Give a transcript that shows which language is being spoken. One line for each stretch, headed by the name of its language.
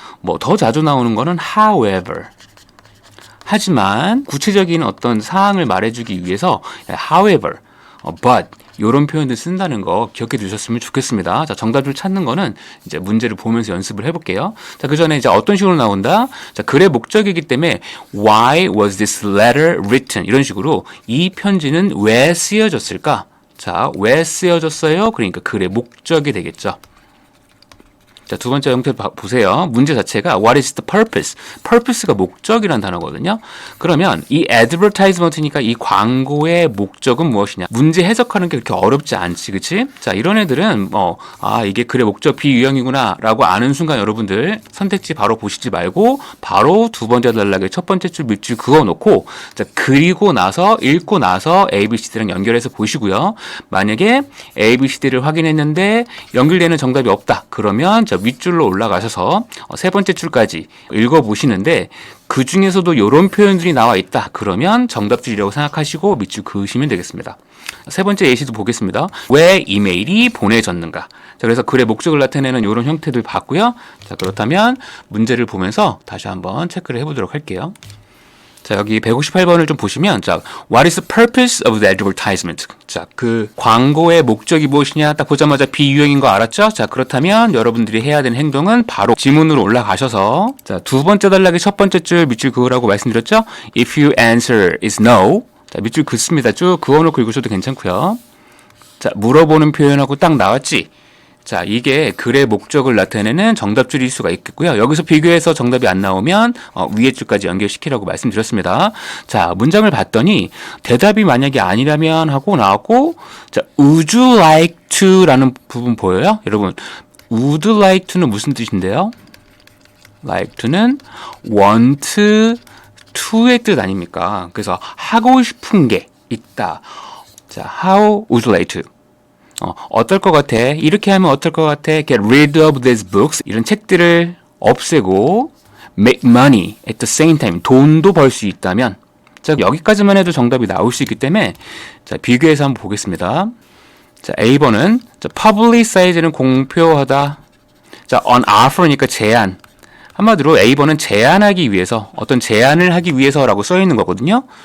Korean: 뭐 더 자주 나오는 거는 however, 하지만 구체적인 어떤 사항을 말해주기 위해서 however, but 이런 표현들 쓴다는 거 기억해 두셨으면 좋겠습니다. 자, 정답을 찾는 거는 이제 문제를 보면서 연습을 해볼게요. 자, 그 전에 이제 어떤 식으로 나온다? 자, 글의 목적이기 때문에
English: why was this letter written?
Korean: 이런 식으로 이 편지는 왜 쓰여졌을까? 자, 왜 쓰여졌어요? 그러니까 글의 목적이 되겠죠. 자, 두 번째 형태 보세요. 문제 자체가
English: What is the purpose?
Korean: purpose가 목적이란 단어거든요. 그러면 이 advertisement니까 이 광고의 목적은 무엇이냐? 문제 해석하는 게 그렇게 어렵지 않지, 그치? 자, 이런 애들은 이게 글의 목적 비유형이구나 라고 아는 순간 여러분들 선택지 바로 보시지 말고 바로 두 번째 단락에 첫 번째 줄 밑줄 그어놓고 자, 그리고 나서 읽고 나서 ABCD랑 연결해서 보시고요. 만약에 ABCD를 확인했는데 연결되는 정답이 없다. 그러면 윗줄로 올라가셔서 세 번째 줄까지 읽어보시는데 그 중에서도 이런 표현들이 나와 있다. 그러면 정답줄이라고 생각하시고 밑줄 그으시면 되겠습니다. 세 번째 예시도 보겠습니다. 왜 이메일이 보내졌는가? 자, 그래서 글의 목적을 나타내는 이런 형태들 봤고요. 자, 그렇다면 문제를 보면서 다시 한번 체크를 해보도록 할게요. 자, 여기 158번을 좀 보시면, 자,
English: What is the purpose of the advertisement?
Korean: 자, 그 광고의 목적이 무엇이냐? 딱 보자마자 비유형인 거 알았죠? 자, 그렇다면 여러분들이 해야 되는 행동은 바로 지문으로 올라가셔서, 자, 두 번째 단락의 첫 번째 줄 밑줄 그으라고 말씀드렸죠?
English: If your answer is no,
Korean: 자, 밑줄 긋습니다. 쭉 그어놓고 읽으셔도 괜찮고요. 자, 물어보는 표현하고 딱 나왔지? 자, 이게 글의 목적을 나타내는 정답줄일 수가 있겠고요. 여기서 비교해서 정답이 안 나오면 위에 줄까지 연결시키라고 말씀드렸습니다. 자, 문장을 봤더니 대답이 만약에 아니라면 하고 나왔고, 자,
English: would you like to
Korean: 라는 부분 보여요? 여러분, would like to는 무슨 뜻인데요? like to는 want to의 뜻 아닙니까? 그래서 하고 싶은 게 있다. 자,
English: how would you like to?
Korean: 어떨 것 같아? 이렇게 하면 어떨 것 같아?
English: Get rid of these books.
Korean: 이런 책들을 없애고
English: make money at the same time.
Korean: 돈도 벌 수 있다면. 자, 여기까지만 해도 정답이 나올 수 있기 때문에 자, 비교해서 한번 보겠습니다. 자, A번은 자, publicize는 공표하다. 자, on offer니까 제안. 한마디로 A번은 제안하기 위해서, 어떤 제안을 하기 위해서라고 써 있는 거거든요.